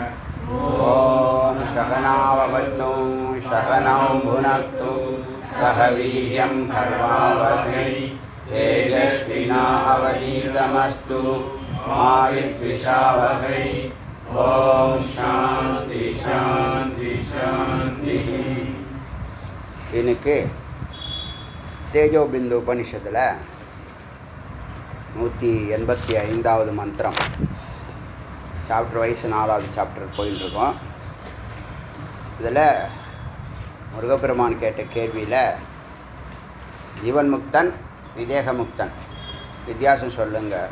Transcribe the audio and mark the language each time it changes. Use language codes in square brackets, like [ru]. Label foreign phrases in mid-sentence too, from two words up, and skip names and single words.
[sa] ओम सहनाववतु सहनौ भुनक्तु सह वीर्यं कर्वावहै तेजस्विनावधीतमस्तु मा विद्विषावहै। ओम शांति शांति शांति। [ta] इनके तेजोबिंदु उपनिषத்துல 185வது மந்திரம் [en] chapter wise [ta] 4வது சாப்டர் போயிட்டு இருக்கோம். இதில் முருகப்பெருமான் கேட்ட கேள்வியில் ஜீவன் முக்தன் விதேக முக்தன் வித்தியாசம் சொல்லுங்க.